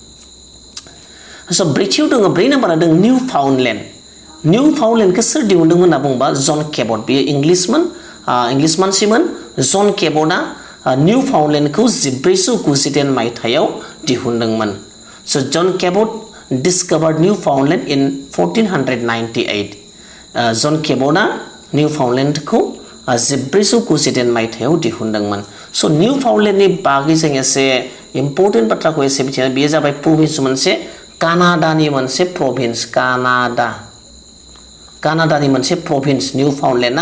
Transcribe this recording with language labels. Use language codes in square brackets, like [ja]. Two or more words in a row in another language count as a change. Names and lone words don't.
[brx] सो ब्रैथियाव दङ, 4 नाम्बारा दङ निउ फाउन्डलेण्ड। निउ फाउन्डलेण्डखौ सोर दिहुनदोंमोन होनना बुङोबा जन केबट। बेयो इंलिस मानसिमोन। जन केबटआ निउ फाउन्डलेण्डखौ 1492 मायथाइयाव दिहुनदोंमोन। [en] सो जन केबट discovered Newfoundland in 1498. [brx] जन केबटआ निउ फाउन्डलेण्डखौ 1492 मायथाइयाव दिहुनदोंमन। सो निउ फाउन्डलेण्डनि बागै जों एसे इम्पोर्टेन्ट बाथ्राखौ एसे मिथियो। बेयो जाबाय प्रभिन्स, मोनसे कानाडानि मोनसे प्रभिन्स। कानाडानि मोनसे प्रभिन्स निउ फाउन्डलेण्डआ।